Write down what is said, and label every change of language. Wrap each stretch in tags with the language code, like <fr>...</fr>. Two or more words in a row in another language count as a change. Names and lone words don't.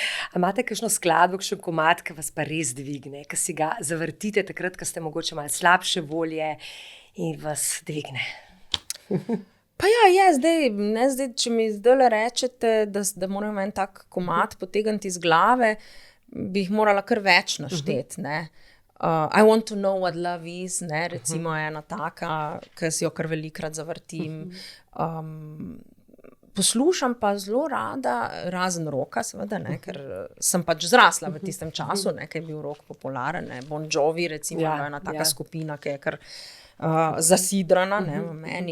<sl>A imate kakšno skladbo, kakšen komad, ki vas pa res dvigne, ki si ga zavrtite takrat, ko ste mogoče malo slabše volje in vas dvigne? Pa ja, zdaj, če mi zdaj rečete, da moram en tak komad potegniti iz glave, bi jih morala kar več našteti, ne.</sl> <en>I want to know what love is,</en> <sl>ne, recimo ena taka, ki si jo kar velikrat zavrtim. Poslušam pa zelo rada, razen rocka, seveda, ne, ker sem pač zrasla v tistem času, ne, ker je bil rock popularen, ne. Bon Jovi, recimo, ena taka skupina, ki je kar zasidrana, ne, v meni.</sl>